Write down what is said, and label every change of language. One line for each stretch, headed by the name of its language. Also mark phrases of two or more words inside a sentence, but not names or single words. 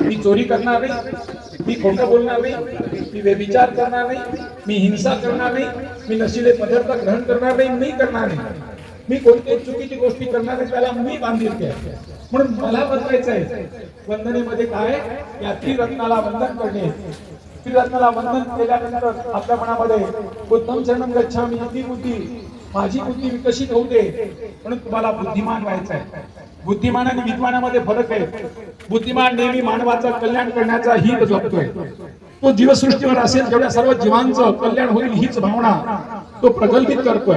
Marathi: मी चोरी करणार नाही, मी खोटं बोलणार नाही, मी व्यभिचार करणार नाही, मी हिंसा करणार नाही, मी नशिले पदार्थ ग्रहण करणार नाही, मी करणार नाही, मी कोणत्याही चुकीची गोष्टी करणार नाही, त्याला मी बांधील आहे. म्हणून मला बदलायचं आहे. वंदनेमध्ये काय? या त्रिरत्नाला वंदन करणे. त्रिरत्नाला वंदन केल्यानंतर आपल्या मनामध्ये
Pali: बुद्धं शरणं गच्छामि
Marathi: इति बुद्धी, माझी बुद्धी विकसित होते. म्हणून तुम्हाला बुद्धिमान व्हायचं आहे. बुद्धिमान आणि विद्वानामध्ये फरक आहे. बुद्धिमान नेहमी मानवाचं कल्याण करण्याचा हित जपतोय. तो जीवसृष्टीवर असेल तेवढ्या सर्व जीवांचं कल्याण होईल हीच भावना तो प्रगल्भित करतोय.